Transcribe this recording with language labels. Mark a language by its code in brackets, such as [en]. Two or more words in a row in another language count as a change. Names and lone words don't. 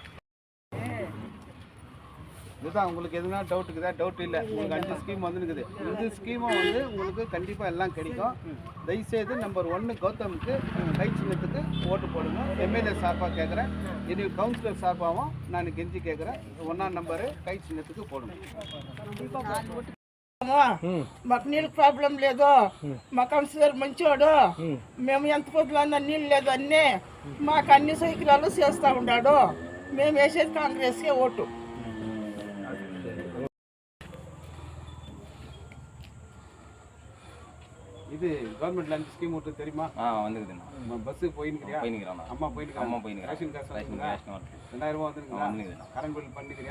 [ta] இதுதான் உங்களுக்கு எதுனா டவுட் இருக்குதா? டவுட் இல்லை. உங்களுக்கு 5 ஸ்கீம் வந்துருக்குது. இந்த ஸ்கீமும் வந்து உங்களுக்கு கண்டிப்பாக எல்லாம் கிடைக்கும். தயவுசெய்து நம்பர் 1 கௌதமுக்கு கை சின்னத்துக்கு ஓட்டு போடுங்க. எம்எல்ஏ சார்பாக கேட்குறேன், இனி கவுன்சிலர் சார்பாகவும் நான் கெஞ்சி கேட்குறேன். 1ஆம் நம்பரு கை சின்னத்துக்கு போடுங்க. [te] మాకు నీళ్ళు ప్రాబ్లం లేదు, మా కౌన్సిలర్ మంచోడు, మేము ఎంత పొద్దులన్నా నీళ్ళు లేదు, అన్నీ మాకు అన్ని సౌకర్యాలు చేస్తూ ఉన్నాడు. మేము వేసేది కాంగ్రెస్కే ఓటు. [ta] இது கவர்மெண்ட்ல 5 ஸ்கீம் விட்டு தெரியுமா? வந்துருக்குதுண்ணா. பஸ்ஸு போயின்னுக்கிறியா? போயின்னுக்கிறோம். அம்மா போயின்னு ரேஷன் காசு 2000 ரூபா வந்துருக்குங்களா? [en] current bill [ta] பண்ணிக்கிறியா?